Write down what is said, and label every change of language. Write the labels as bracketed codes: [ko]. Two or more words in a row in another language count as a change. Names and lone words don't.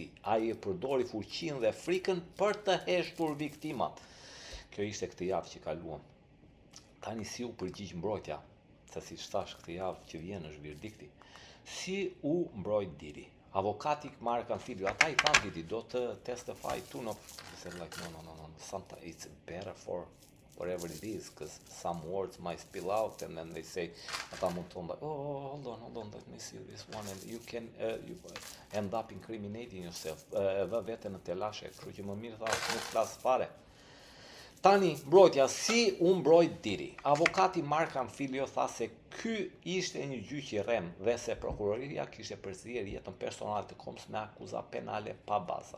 [sq] Ai e përdori fuqinë dhe frikën për të heshtur viktimat. Kjo ishte këtë javë që kaluam. Tani si u përgjigj mbrojtja, se si thash këtë javë që vjen është verdikti. Si u mbrojt Diri? Avokati Mark Anfilio, ata I thanë Didi, do të [en] testify too, no, like, no, sometimes it's better for whatever it is, because some words might spill out, and then they say, [sq] ata mund të thonë, [en] hold on, let me see this one, and you can you end up incriminating yourself, [sq] edhe vete në telashe, kështu që më mirë tha, nuk flas fare. Tani, mbrojtja, si u mbrojt Diri? Avokati Mark Anfilio tha se ky ishte një gjyq I rrem dhe se prokuroria kishte përzierë jetën personale të Combs me akuza penale pa baza.